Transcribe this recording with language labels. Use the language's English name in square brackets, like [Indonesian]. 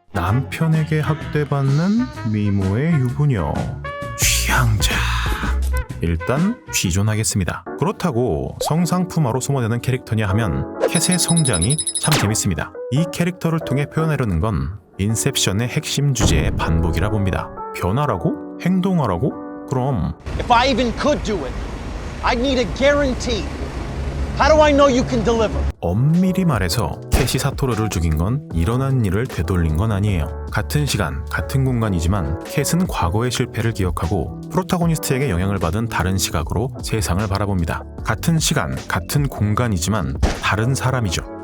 [Korean] 남편에게 학대받는 미모의 유부녀 취향자. 일단 취존하겠습니다. 그렇다고 성상품화로 소모되는 캐릭터냐 하면 캣의 성장이 참 재밌습니다. 이 캐릭터를 통해 표현하려는 건 인셉션의 핵심 주제의 반복이라 봅니다. 변화라고? 행동하라고? 그럼 [English] If I even could do it, I need a guarantee. How do I know you can deliver? [Korean] 엄밀히 말해서 캣이 사토루를 죽인 건 일어난 일을 되돌린 건 아니에요. 같은 시간, 같은 공간이지만 캣은 과거의 실패를 기억하고 프로타고니스트에게 영향을 받은 다른 시각으로 세상을 바라봅니다. 같은 시간, 같은 공간이지만 다른 사람이죠.